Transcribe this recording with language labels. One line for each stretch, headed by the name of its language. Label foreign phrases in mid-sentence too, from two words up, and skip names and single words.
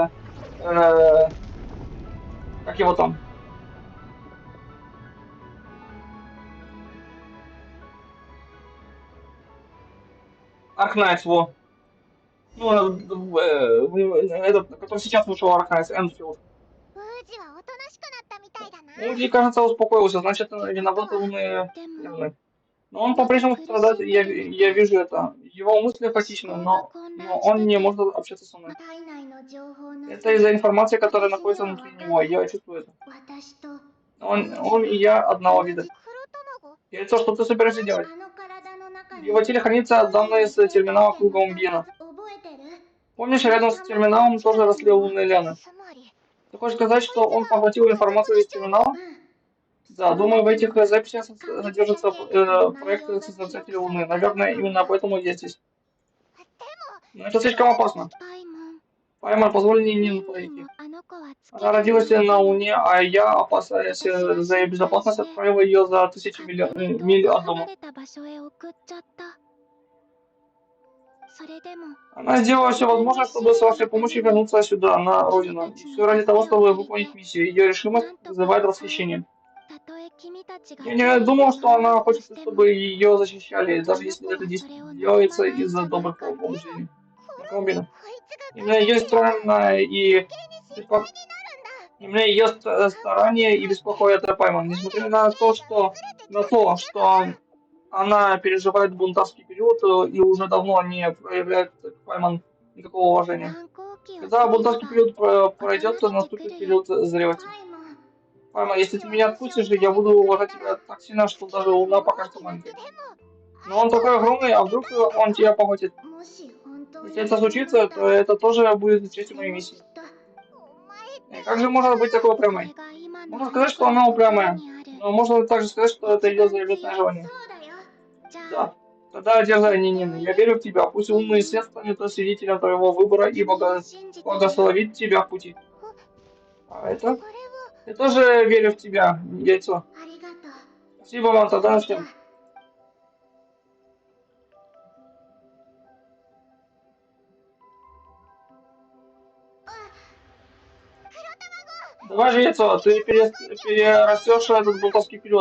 Russian: как его там, Аркнайт, во. Ну, этот, который сейчас вышел Аркнайт, Энфилд.
Japanese: ウージはおとなしくなったみたいだな。
Russian: Уди, кажется, успокоился, значит, виноваты умные. Но он по-прежнему страдает, и я вижу это. Его мысли хаотичны, но он не может общаться со мной.
Japanese: 体内の情報の
Russian: Это из-за информации, которая находится внутри него, я чувствую это.
Japanese: 私と
Russian: Он и я одного
Japanese: 同じ
Russian: вида.
Japanese: 黒卵。
Russian: Яйцо, что ты собираешься делать?
Japanese: あの体の中
Russian: В
Japanese: に
Russian: его теле хранятся данные с терминала круга Умбина.
Japanese: 覚えてる？
Russian: Помнишь, рядом с терминалом тоже росли лунные лианы?
Japanese: つまり
Russian: Ты хочешь сказать, что он поглотил информацию из терминала? Да, думаю, в этих записях содержится проект Создателя Луны. Наверное, именно поэтому я здесь. Но это слишком опасно.
Japanese: パイモン。
Russian: Паймар, позволь мне не
Japanese: に
Russian: подойти.
Japanese: もあの子は月
Russian: Она родилась на Луне, а я, опасаясь за ее безопасность, отправил ее за тысячи миль от дома.
Japanese: 離れた場所へ送っちゃった。それでも
Russian: Она сделала все возможное, чтобы с вашей помощью вернуться сюда, на родину. И все ради того, чтобы выполнить миссию. Ее решимость вызывает восхищение.
Japanese: たとえ君たちが
Russian: Я не думал, что она хочет, чтобы ее защищали, даже если это делается из-за добрых побуждений. Колумбина.
Japanese: こいつが
Russian: Именно ее странное и именно ее старание и беспокоит Пайман. Несмотря на то, что она переживает бунтарский период и уже давно не проявляет к Пайман никакого уважения.
Japanese: 反抗期を
Russian: Когда
Japanese: 過ぎれば
Russian: бунтарский период пройдет, наступит период зрелости.
Japanese: パイモン
Russian: Пайман, если ты меня отпустишь, я буду уважать тебя так сильно, что даже Луна покажется маленькой. Но он такой огромный, а вдруг он тебя поглотит?
Japanese: もし本当に
Russian: Если это случится, то это тоже будет частью моей миссии.
Japanese: お前
Russian: И как же можно быть такой
Japanese: そ
Russian: упрямой?
Japanese: れが今の
Russian: Можно сказать, что она упрямая,
Japanese: にある
Russian: но можно также сказать, что это ее заветное желание.
Japanese: そうだよ。じゃあ
Russian: Да. Тогда дерзай, Нинин, я верю в тебя. Пусть умный свет станет свидетелем твоего выбора и
Japanese: 信じてるよ
Russian: благословит тебя в пути. А
Japanese: こ
Russian: это?
Japanese: れを
Russian: Я тоже верю в тебя, яйцо.
Japanese: ありがとう。
Russian: Спасибо вам, тогда начнем. Давай же, яйцо, ты перерастешь этот бунтовский период.